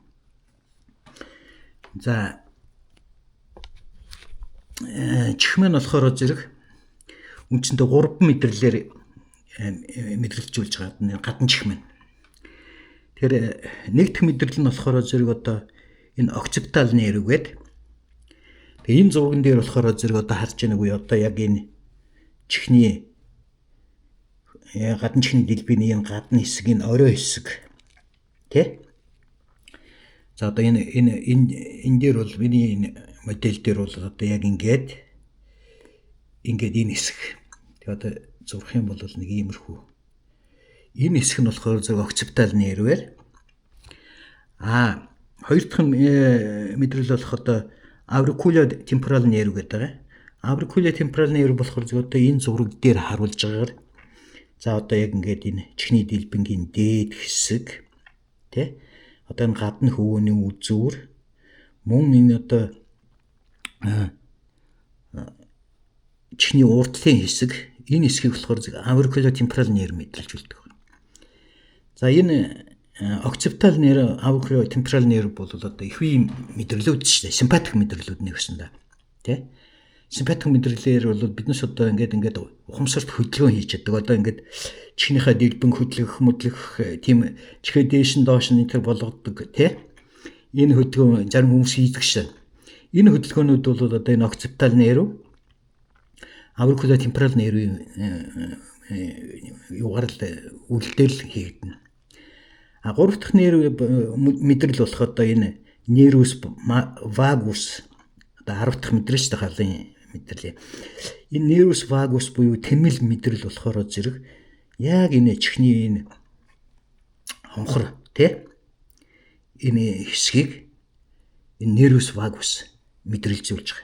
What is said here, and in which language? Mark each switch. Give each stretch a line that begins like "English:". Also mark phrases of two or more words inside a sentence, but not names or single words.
Mongolian: За чих маань болохоор зэрэг үндсэндээ 3 мэдрэлээр мэдрэлжүүлж байгаа гадна чих маань. Тэгэхээр нэгдүгээр мэдрэл нь болохоор зэрэг одоо энэ
English: occipital nerve
Mongolian: гэдэг. Тэгээ энэ зурган дээр болохоор зэрэг одоо харж байгааг үе одоо яг энэ чихний гадна чихний дэлбэний энэ гадна хэсгийн орой хэсэг тий. За одоо энэ дээр бол миний энэ модель дээр бол одоо яг ингээд энэ хэсэг. Тэгээ одоо зурх юм бол нэг иймэрхүү. Энэ хэсэг нь болохоор зөв
English: occipital nerve-
Mongolian: ээр хоёр дахь мэдрэл болох одоо
English: auriculotemporal nerve
Mongolian: гэдэг байгаа.
English: Auriculotemporal nerve
Mongolian: болохоор зөв одоо энэ зураг дээр харуулж байгаагаар за одоо яг ингээд энэ чихний дэлбэнгийн дээд хэсэг тий. Одоо энэ гадна хөвөөний үзүүр мөн энэ одоо чихний урдлын хэсэг энэ хэсгийг болохоор
English: auriculotemporal nerve
Mongolian: мэдрэлжүүлдэг. За энэ
English: occipital nerve, auriculotemporal nerve
Mongolian: бол одоо их үе мэдрэлүүд шүү дээ. Симпатик мэдрэлүүд нэгсэн да. Тэ? Симпатик мэдрэлээр бол биднес одоо ингээд ухамсарт хөдөлгөөн хийж чаддаг. Одоо ингээд чихнийхээ дэлбэн хөдлөх тийм чихээ дээш нь доош нь тэр болгодог тий. Энэ хөдөлгөөн зарим хүмүүс хийдэг шээ. Энэ хөдөлгөөнүүд бол одоо энэ
English: occipital nerve, auricular temporal nerve
Mongolian: юугаар л үлдээл хийгдэнэ. Гурав дахь нерв мэдрэл болох одоо энэ
Latin: nervus vagus
Mongolian: одоо 10 дахь мэдрэл шүү дээ, халын мэдрэл. Энэ
Latin: nervus vagus
Mongolian: буюу тэмэл мэдрэл болохоор зэрэг яг энэ чихний энэ хонхор тий энэ хэсгийг энэ
Latin: nervus vagus
Mongolian: мэдрэлжүүлж байгаа.